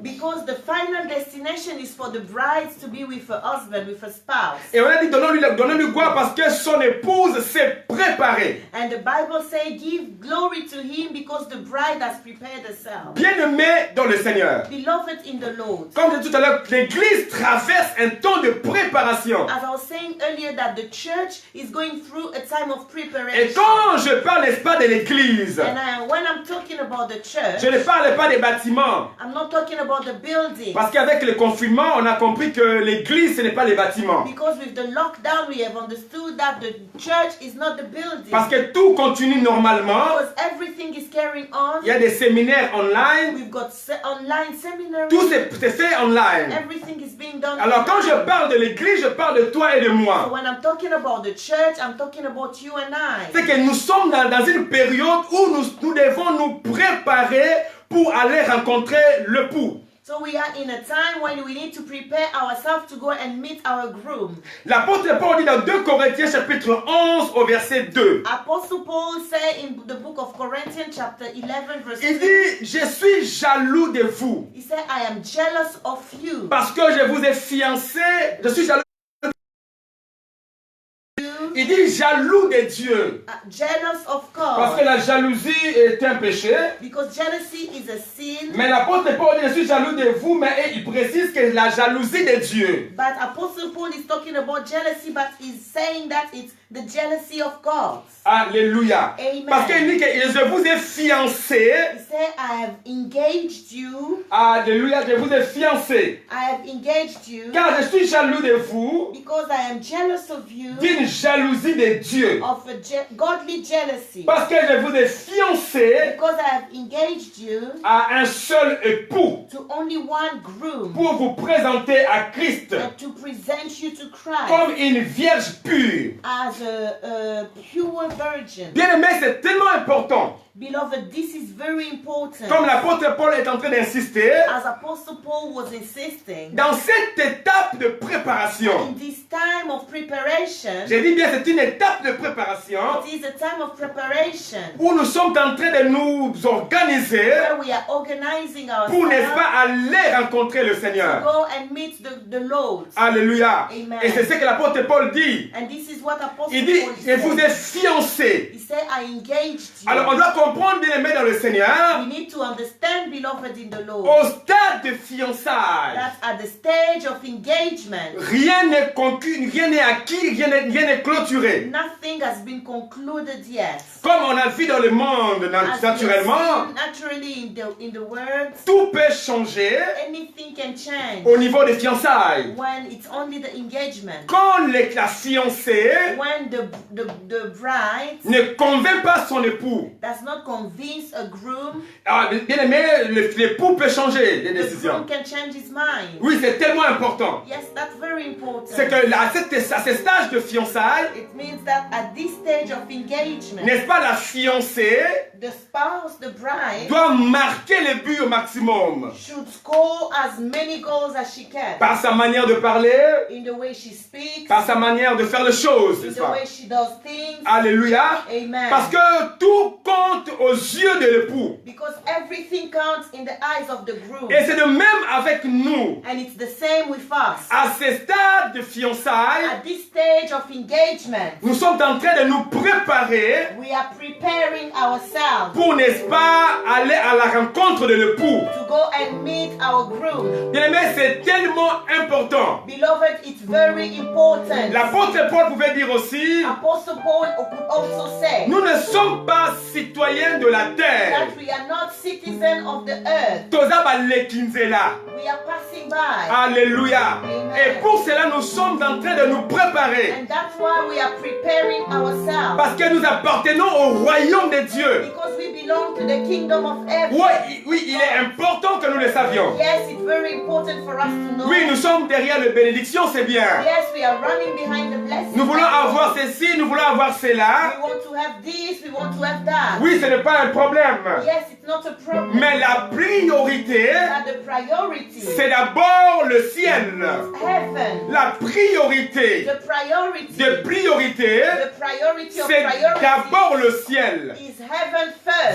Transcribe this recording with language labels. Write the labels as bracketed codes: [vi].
[en] Because the final destination is for the bride to be with her husband, with her spouse. [fr] Et on a dit donnons-lui gloire parce que son épouse s'est préparée. [en] And the Bible says, give glory to him because the bride has prepared herself. [fr] Bien-aimé dans le Seigneur. [en] Beloved in the Lord. [fr] Comme je disais tout à l'heure, l'Église traverse un temps de préparation. [en] As I was saying earlier, that the church is going through a time of [fr] Et [en] preparation. [fr] quand je parle, n'est-ce pas, de l'Église, [en] And when I'm talking about the church, [fr] je ne parle pas des bâtiments. [en] I'm not talking about the building. [fr] Parce qu'avec le confinement, on a compris que l'Église, ce n'est pas les bâtiments. [en] Because with the lockdown, we have understood that the church is not the building. [fr] Parce que tout continue normalement. [en] Because everything is carrying on. [fr] Il y a des séminaires online. [en] We've got online seminaries. [fr] Tout c'est fait online. [en] Everything is being done. [fr] Alors quand je parle de l'Église, je parle de toi et de [en] So [fr] moi. [en] when I'm talking about the church, I'm talking about you and I. [fr] C'est que nous sommes dans une période où nous devons nous préparer pour aller rencontrer l'époux. [en] So we are in a time when we need to prepare ourselves to go and meet our groom. [fr] L'apôtre Paul dit dans 2 Corinthiens chapitre 11 au verset 2. [en] Apostle Paul said in the book of Corinthians chapter 11 verse 2. [fr] Il dit, je suis jaloux de vous. [en] He said, I am jealous of you. [fr] Parce que je vous ai fiancé, je suis jaloux. Il dit jaloux de Dieu. [en] Jealous of [fr] Parce [en] God. [fr] que la jalousie est un péché. [en] Because jealousy is a sin. [fr] Mais l'apôtre Paul dit je suis jaloux de vous, mais il précise que la jalousie de Dieu. [en] But Apostle Paul is talking about jealousy, but he's saying that it's the jealousy of God. [fr] Alléluia. [en] Amen. [fr] Parce qu'il dit que je vous ai fiancé. [en] He said, I have engaged you. [fr] Alléluia, je vous ai fiancé. [en] I have engaged you. [fr] Car je suis jaloux de vous [en] Because I am jealous of you. [fr] d'une jalousie de Dieu. [en] Of a godly jealousy. [fr] Parce que je vous ai fiancé [en] Because I have engaged you [fr] à un seul époux [en] to only one groom. [fr] pour vous présenter à Christ [en] And to present you to Christ [fr] comme une vierge pure. [en] as a pure virgin. [fr] Bien aimé, c'est tellement important. [en] Beloved, this is very important. [fr] Comme l'apôtre Paul est en train d'insister, [en] As Apostle Paul was insisting, [fr] dans cette étape de préparation, [en] in this time of preparation, [fr] j'ai dit bien c'est une étape de préparation [en] it is a time of preparation [fr] où nous sommes en train de nous organiser [en] where we are organizing [fr] pour, n'est-ce [en] ourselves [fr] pas, aller rencontrer le [en] to [fr] Seigneur. [en] go and meet the Lord. [fr] Alléluia. [en] Amen. [fr] Et c'est ce que l'apôtre Paul dit. [en] And this is what Apostle [fr] Il dit, [en] Paul [fr] je vous ai [en] said. [fr] fiancé. [en] He said, I engaged you. [fr] Alors on doit comprendre, bien aimé dans le Seigneur, [en] We need to understand, beloved in the Lord, [fr] au stade de fiançailles, [en] that at the stage of engagement, [fr] rien n'est conquis, rien n'est acquis, rien n'est clôturé. [en] nothing has been concluded yet. [fr] Comme on a vu dans le monde [en] As we have [fr] naturellement, [en] seen naturally in the world, [fr] tout peut changer [en] anything can change [fr] au niveau des fiançailles. [en] when it's only the engagement. [fr] Quand la fiancée [en] When the bride [fr] ne convainc pas son époux, [en] does not convince a groom, [fr] bien aimé, l'époux peut changer les [en] the [fr] décisions. [en] groom can change his mind. [fr] Oui, c'est tellement important. [en] Yes, that's very important. [fr] C'est que à ce stage de fiançailles, [en] It means that at this stage of engagement, [fr] n'est-ce pas, la fiancée [en] the spouse, the bride, [fr] doit marquer les buts au maximum. [en] should score as many goals as she can. [fr] Par sa manière de parler, [en] In the way she speaks, [fr] par sa manière de faire les choses. [en] in [fr] n'est-ce [en] the [fr] pas? [en] way she does things. [fr] Alléluia. [en] Amen. [fr] Parce que tout compte aux yeux de l'époux. [en] Because everything counts in the eyes of the groom. [fr] Et c'est de même avec nous. [en] And it's the same with us. [fr] À ce stade de fiançailles, [en] At this stage of engagement, [fr] nous sommes en train de nous préparer [en] we are preparing ourselves [fr] pour, n'est-ce pas, aller à la rencontre de l'époux. [en] to go and meet our groom. [fr] Bien-aimé, c'est tellement important. [en] Beloved, it's very important. [fr] L'apôtre Paul pouvait dire aussi, [en] Apostle Paul could also say [fr] nous ne sommes pas citoyens de la terre. [en] that we are not citizens of the earth. [ln] Toza balekinzela. [en] We are passing by. [fr] Alléluia. [en] Amen. [fr] Et pour cela, nous sommes en train de nous préparer. [en] And that's why we are preparing ourselves. [fr] Parce que nous appartenons au royaume de Dieu. [en] Because we belong to the kingdom of heaven. [fr] Oui, il est important que nous le savions. [en] Yes, it's very important for us to know. [fr] Oui, nous sommes derrière les bénédictions, c'est bien. [en] Yes, we are running behind the blessings. [fr] Nous voulons avoir ceci, nous voulons avoir cela. [en] We want to have this, we want to have that. [fr] Oui, ce n'est pas un problème. [en] Yes, it's not a problem. [fr] Mais la priorité, [en] But the priority [fr] c'est d'abord le ciel. [en] is heaven. [fr] La priorité [en] The priority, [fr] de priorité, [en] the priority of [fr] c'est [en] priority [fr] d'abord le ciel. [en] is heaven first.